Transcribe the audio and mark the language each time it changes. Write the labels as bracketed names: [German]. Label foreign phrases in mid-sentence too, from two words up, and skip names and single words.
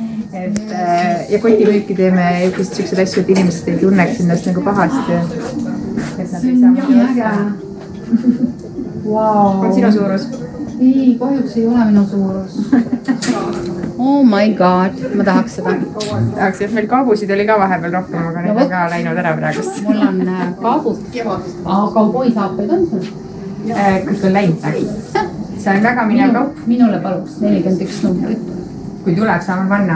[Estonian] ja kotimüüki teeme just siukseid asju, et inimesed ei tunneks ennast nagu pahasti. See on nii äge. Wow. On sinu suurus? Ei, kahjuks ei ole minu suurus. [English] Oh my god, [Estonian] ma tahaks seda. Tahaks, et meil kaabusid oli ka vahepeal rohkem, aga need on ka läinud ära praegust. Mul on kaabud. Aga kauboisaapeid on sul? Kas on läinud? See on väga minev kaup. Minule paluks 41 numbrit. Kui tuleb, saame panna.